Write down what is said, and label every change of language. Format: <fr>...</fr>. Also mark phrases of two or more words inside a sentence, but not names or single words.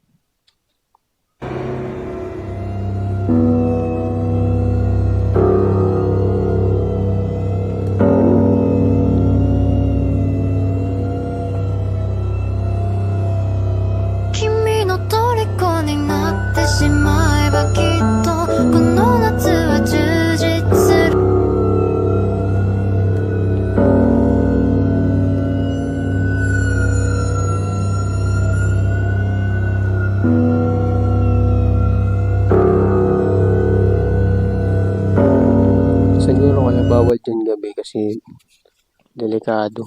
<ja>君の虜になってしまえばきっとこの夏は充実する</ja> <tl>Siguro kaya bawal dyan gabi kasi delikado.</tl>